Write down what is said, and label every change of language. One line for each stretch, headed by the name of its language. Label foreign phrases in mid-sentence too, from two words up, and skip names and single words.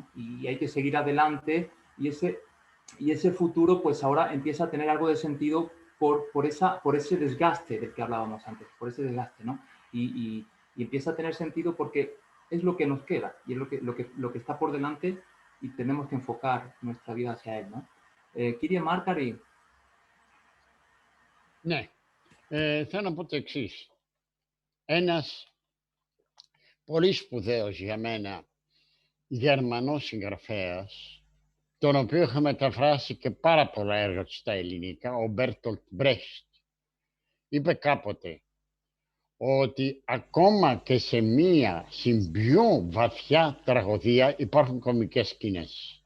Spanish: Y hay que seguir adelante y ese futuro pues ahora empieza a tener algo de sentido por ese desgaste del que hablábamos antes, por ese desgaste, ¿no? Y empieza a tener sentido porque es lo que nos queda y es lo que está por delante y tenemos que enfocar nuestra vida hacia él, ¿no?
Greek: Κύριε Markari. Ναι, θέλω να πω το εξής. Ένας πολύ σπουδαίος για μένα Γερμανός συγγραφέας, τον οποίο είχα μεταφράσει και πάρα πολλά έργα του στα ελληνικά, ο Μπέρτολτ Μπρέχτ, είπε κάποτε ότι ακόμα και σε μία πιο βαθιά τραγωδία υπάρχουν κωμικές σκηνές.